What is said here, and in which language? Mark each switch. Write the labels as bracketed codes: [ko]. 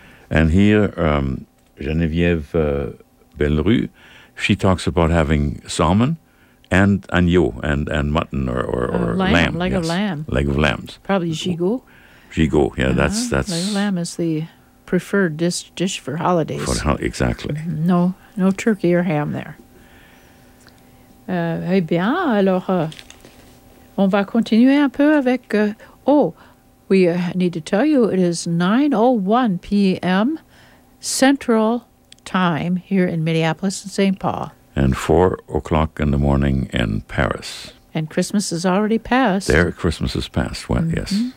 [en] And here, Geneviève Bellerue, she talks about having salmon and agneau and mutton or lamb. Leg yes. of lamb. Leg of lambs. Probably gigot. Gigot, yeah, uh-huh. that's... Leg of lamb is the preferred dish for holidays. Exactly. No turkey or ham there. [fr] Eh bien, alors, on va continuer un peu avec... [en] we need to tell you it is 9:01 p.m. Central Time here in Minneapolis and St. Paul. And 4 o'clock in the morning in Paris. And Christmas is already passed. There, Christmas is passed, well, mm-hmm. yes.